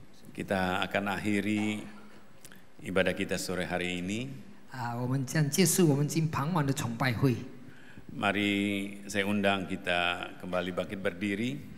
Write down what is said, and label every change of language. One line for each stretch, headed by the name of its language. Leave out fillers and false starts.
Indonesian: Kita akan akhiri ibadah kita sore hari ini.
Chinese: 我们将结束我们今傍晚的崇拜会。
Indonesian: Mari saya undang kita kembali bangkit berdiri.